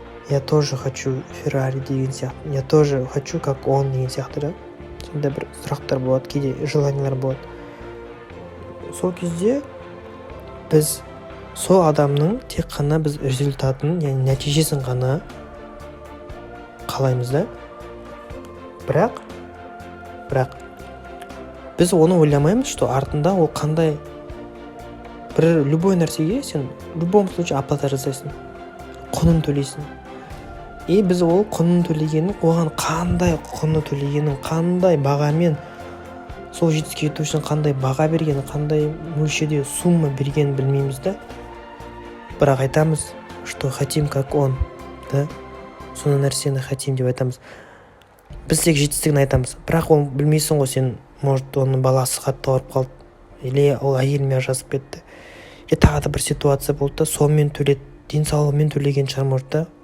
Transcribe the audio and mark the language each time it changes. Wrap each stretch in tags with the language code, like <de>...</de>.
<ru>Я тоже хочу Феррари</ru> <kk>деген сияқты.</kk> <ru>Я тоже хочу как он</ru> <kk>деген сияқты да. Сондай бір сұрақтар болады, кейде желаниялар болады. Сол кезде біз сол адамның тек қана біз результатын, яғни нәтижесін ғана қалаймыз да. Бірақ біз оны ойламаймыз,</kk> <ru>что</ru> <kk>артында ол қандай бір</kk> <ru>любой</ru> <kk>нәрсеге сен</kk> <ru>в любом случае оплата</ru> <kk>жасайсың, құнын төлейсің.</kk> <ru>И</ru> <kk>біз ол құнын төлегенін, оған қандай құнын төлегенін, қандай бағамен сол жетістікке жету үшін қандай баға бергенін, қандай мөлшерде сумма бергенін білмейміз да. Бірақ айтамыз,</kk> <ru>что хотим как он, да?</ru> <kk>Соны нәрсені</kk> <ru>хотим</ru> <kk>деп айтамыз. Біз тек жетістігін айтамыз. Бірақ ол білмейсің ғой, сен,</kk> <ru>может,</ru> <kk>оның баласы қатты ауырып қалды,</kk> <ru>или</ru> <kk>ол әйелімен ажырасып кетті. Тағы да бір ситуация болды да, сонымен төледі, денсаулығымен төлеген шығар,</kk> <ru>может</ru> <kk>да.</kk>